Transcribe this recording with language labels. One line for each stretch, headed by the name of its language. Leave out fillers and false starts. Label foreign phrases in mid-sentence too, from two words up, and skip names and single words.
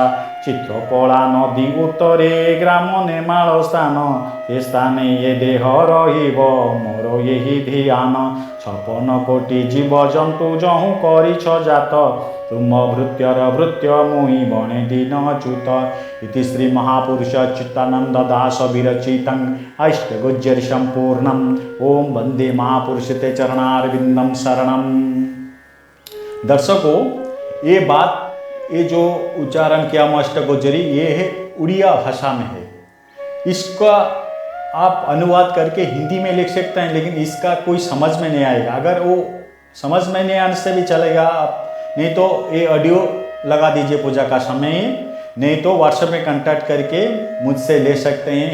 Odia: ଚିତ୍ରକଳା ନଦୀ ଉତ୍ତରେ ଗ୍ରାମ ନେମାଳ ସ୍ଥାନ, ଏ ସ୍ଥାନେ ଏ ଦେହ ରହିବ ମୋର ଏହି ଧ୍ୟାନ। ଛପନ କୋଟି ଜୀବଜନ୍ତୁ ଯହୁଁ କରିଛ ଜାତ, ତୁମ ଭୃତ୍ୟର ଭୃତ୍ୟ ମୁଇଁ ବଣେ ଦିନ ଅଚ୍ୟୁତ।
Sanskrit: ଇତି ଶ୍ରୀ ମହାପୁରୁଷ ଚ୍ୟୁତାନନ୍ଦ ଦାସ ବିରଚିतं अष्टगुज्जरि संपूर्णम्। ओम वंदे महापुरुष ते चरणारविंदम शरणम।
Hindi: दर्शकों, ये बात, ये जो उच्चारण किया हम अष्टगुज्जरी, ये है उड़िया भाषा में है। इसका आप अनुवाद करके हिंदी में लिख सकते हैं, लेकिन इसका कोई समझ में नहीं आएगा। अगर वो समझ में नहीं आने से भी चलेगा, आप नहीं तो ये ऑडियो लगा दीजिए पूजा का समय, नहीं तो व्हाट्सएप में कांटेक्ट करके मुझसे ले सकते हैं।